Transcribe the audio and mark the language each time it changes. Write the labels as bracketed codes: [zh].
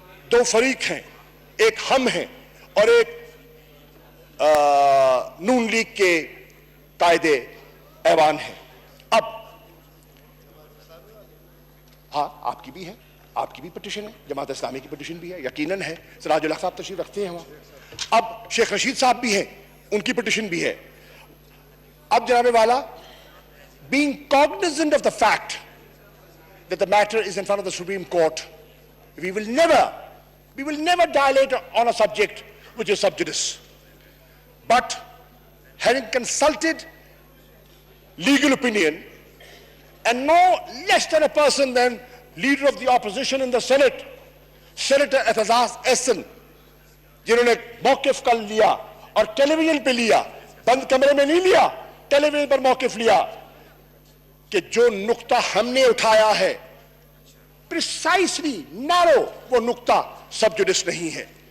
[ur] 2 فریق ہیں, ایک ہم ہیں اور ایک نون لیگ کے قائد ایوان ہیں. اب ہاں آپ کی بھی ہے, آپ کی بھی پٹیشن ہے, جماعت اسلامی کی پٹیشن بھی ہے, یقیناً ہے. سراج الحق صاحب تشریف رکھتے ہیں وہاں. اب شیخ رشید صاحب بھی ہیں, ان کی پٹیشن بھی ہے. اب جناب والا, [en] being cognizant of the fact that the matter is in front of the Supreme Court, we will never dilate on a subject which is sub judice. But having consulted legal opinion, and no less than a person than leader of the opposition in the Senate, Senator Ehtazaz Ehsan, [ur] جنہوں نے موقف کل لیا اور ٹیلی vision پہ لیا, بند کمرے میں نہیں لیا, ٹیلی ویژن پر موقف لیا, کہ جو نقطہ ہم نے اٹھایا ہے [en] precisely narrow, [ur] وہ نقطہ سب جوڈس نہیں ہے.